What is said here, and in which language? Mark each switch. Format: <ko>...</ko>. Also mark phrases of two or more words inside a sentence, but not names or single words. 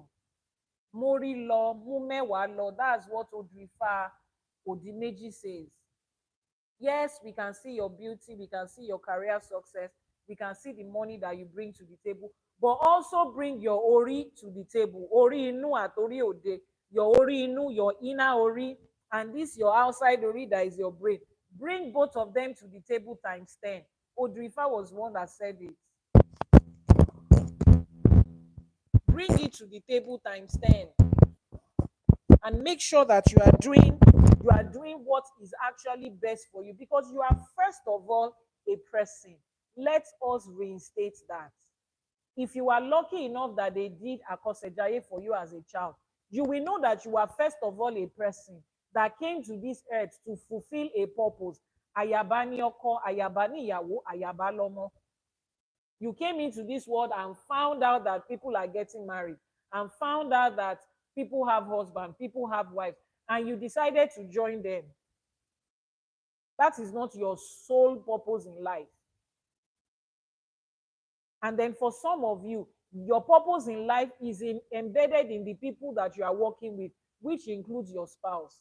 <yo>Mori law, Mumewa law.</yo> <en>That's what Odrifa Odimeji says. Yes, we can see your beauty, we can see your career success, we can see the money that you bring to the table, but also bring your ori to the table.</en> <yo>Ori inu atori ode, your ori inu,</yo> <en>your inner ori, and this your outside ori that is your brain. Bring both of them to the table times 10. Odrifa was one that said it. Bring it to the table times 10. And make sure that you are doing what is actually best for you, because you are first of all a person. Let us reinstate that. If you are lucky enough that they did akosejaye for you as a child, you will know that you are first of all a person that came to this earth to fulfill a purpose.</en> <yo>Ayaba ni oko, ayaba ni ìyàwó, ayaba lomo.</yo> <en>You came into this world and found out that people are getting married, and found out that people have husbands, people have wives, and you decided to join them. That is not your sole purpose in life. And then for some of you, your purpose in life is embedded in the people that you are working with, which includes your spouse.</en>